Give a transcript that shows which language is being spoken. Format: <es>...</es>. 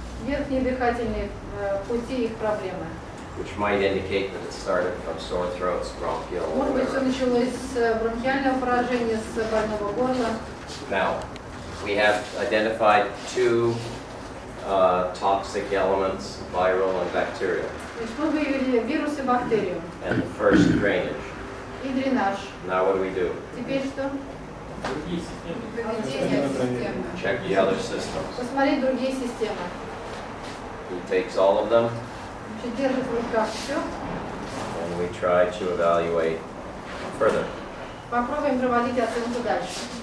<ru>Верхние дыхательные пути, их проблемы.</ru> <en>which might indicate that it started from sore throats, bronchial, or</en> <ru>Может быть, все</ru> <en>whatever.</en> <ru>началось с бронхиального поражения, с больного горла.</ru> <en>Now, we have identified two toxic elements, viral and bacterial,</en> <ru>Значит, мы выявили вирус и бактерию.</ru> <en>and the first drainage.</en> <ru>И дренаж.</ru> <en>Now what do?</en> <ru>Теперь что? Поведение системы.</ru> <en>Check the other systems.</en> <ru>Посмотреть другие системы.</ru> <en>He takes all of them,</en> <ru>Значит, держит в руках все.</ru> <en>and we try to evaluate further.</en> <ru>Попробуем проводить оценку дальше.</ru>